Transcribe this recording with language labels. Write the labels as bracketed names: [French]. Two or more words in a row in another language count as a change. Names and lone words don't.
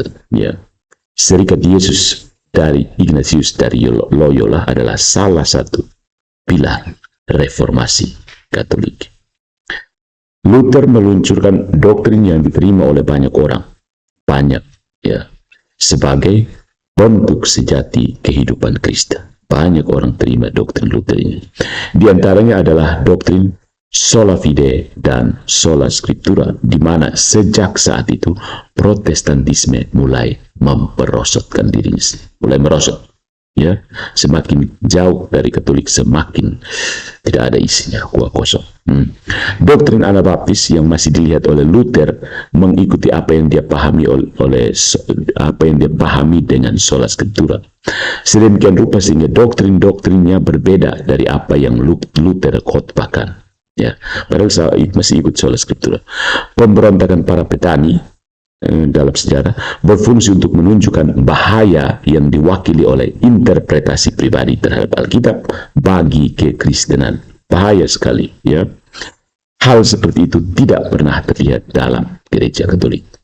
[Indonesian] Ya, Serikat Yesus dari Ignatius dari Loyola adalah salah satu pilar reformasi Katolik. Luther meluncurkan doktrin yang diterima oleh banyak orang, ya, sebagai bentuk sejati kehidupan Kristen. Banyak orang terima doktrin Luther ini. Di antaranya adalah doktrin [Latin] sola fide [Indonesian] dan [Latin] sola scriptura, [Indonesian] di mana sejak saat itu Protestantisme mulai memperosotkan dirinya, mulai merosot, ya, semakin jauh dari Katolik semakin tidak ada isinya, kosong. Doktrin Anabaptis yang masih dilihat oleh Luther mengikuti apa yang dia pahami dengan [Latin] sola scriptura. [Indonesian] Sedemikian rupa sehingga doktrin-doktrinnya berbeda dari apa yang Luther khotbahkan. Ya, padahal masih ikut [Latin] sola scriptura. [Indonesian] Pemberontakan para petani dalam sejarah berfungsi untuk menunjukkan bahaya yang diwakili oleh interpretasi pribadi terhadap Alkitab bagi kekristenan. Bahaya sekali, ya. Hal seperti itu tidak pernah terlihat dalam gereja Katolik.